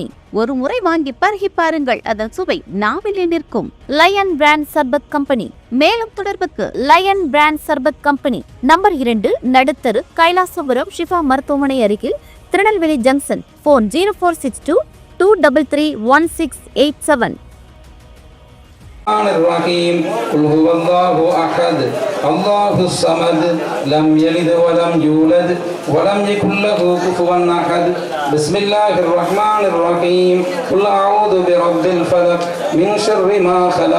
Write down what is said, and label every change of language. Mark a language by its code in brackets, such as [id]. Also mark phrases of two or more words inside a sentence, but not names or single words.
[ta] ஒரு முறை வாங்கி பருகி பாருங்கள், அதன் சுவை நாவிலே நிற்கும். லயன் பிராண்ட் சர்பத் கம்பெனி. மேலும் தொடர்புக்கு லயன் பிராண்ட் சர்பத் கம்பெனி, நம்பர் 2, நடுத்தரு, கைலாசபுரம், ஷிஃபா மருத்துவமனை அருகில், திருநெல்வேலி ஜங்ஷன். போன் 0462 233 1687. [ar] الرحيم قل هو الله أحد الله الصمد لم يلد ولم يولد ولم يكن له كفوا أحد بسم الله الرحمن الرحيم قل أعوذ برب الفلق من شر ما خلق